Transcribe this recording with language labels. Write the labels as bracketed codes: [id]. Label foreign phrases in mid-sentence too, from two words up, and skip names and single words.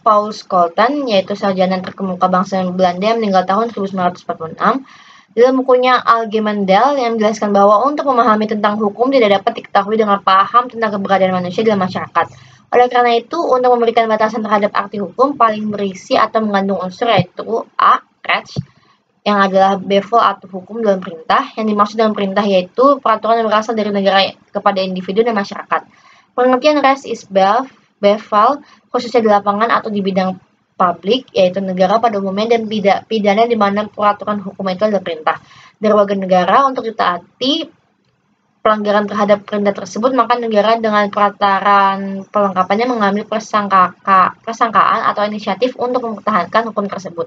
[id] Paul Scholten, yaitu sarjana terkemuka bangsa Belanda yang meninggal tahun 1946, dalam bukunya Algemeen yang menjelaskan bahwa untuk memahami tentang hukum tidak dapat diketahui dengan paham tentang keberadaan manusia dalam masyarakat. Oleh karena itu, untuk memberikan batasan terhadap arti hukum paling berisi atau mengandung unsur yaitu A. Recht, yang adalah bevel atau hukum dalam perintah. Yang dimaksud dalam perintah yaitu peraturan yang berasal dari negara kepada individu dan masyarakat. Pengertian [nl] Res is bevel [id] khususnya di lapangan atau di bidang publik, yaitu negara pada umumnya, dan pidana di mana peraturan hukum itu adalah perintah dari warga negara untuk ditaati pelanggaran terhadap perintah tersebut, maka negara dengan peraturan pelengkapannya mengambil persangkaan atau inisiatif untuk mempertahankan hukum tersebut.